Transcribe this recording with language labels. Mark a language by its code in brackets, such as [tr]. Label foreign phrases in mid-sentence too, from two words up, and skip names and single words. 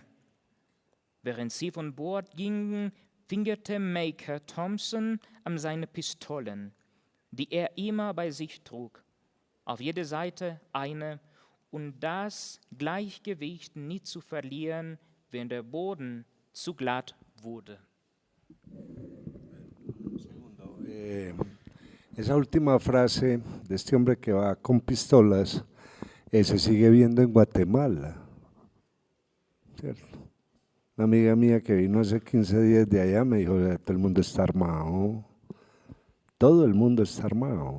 [de] Während sie von Bord gingen, fingerte Maker Thompson an seine Pistolen, die er immer bei sich trug, auf jeder Seite eine, und das Gleichgewicht nicht zu verlieren, wenn der Boden zu glatt wurde. [es] Esa última frase de este hombre que va con pistolas se sigue viendo en Guatemala, ¿cierto? Una amiga mía que vino hace 15 días de allá me dijo: todo el mundo está armado, todo el mundo está armado.